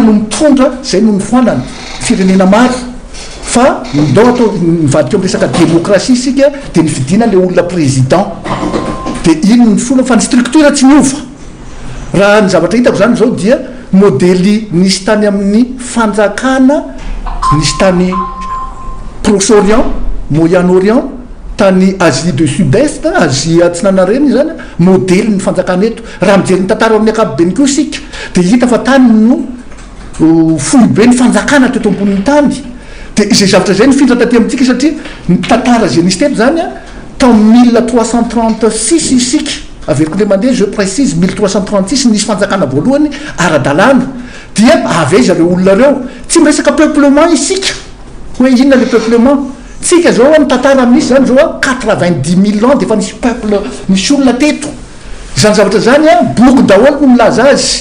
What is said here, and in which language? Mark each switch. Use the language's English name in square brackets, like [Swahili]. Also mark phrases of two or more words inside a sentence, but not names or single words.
[Malagasy] no mitondra zay no nifoanana firenena maro fa ndao atao nivadika amin'ny resaka démocratie sika dia nifidina le olona président dia ino ny fona fa ny structure tsy miova raha ny zavatra hitako zany zao dia modely nisy tany amin'ny fanjakana nisy tany Proche-Orient, Moyen-Orient, tany Asie du Sud-Est, Asie atsinana reny zany modely ny fanjakana eto raha mijery ny tantara amin'ny ankapobeny koa sika dia hita fa tany no foibe ny fanjakana teto ambonin'ny tany dia izay zavatra zay nifindra taty amintsika satria ny tantara zay nisy teto zany a tao 1336 isika averiko le mandeha [French] je précise [Malagasy] 1336 nisy fanjakana voalohany ara-dalàna dia avy zareo olona reo tsy miresaka peuplement isika hoe inona le peuplement tsika zao ny tantara misy zany zao 90 000 ans dia efa nisy peuple misy olona teto zany zavatra zany a boky daholo no milaza azy.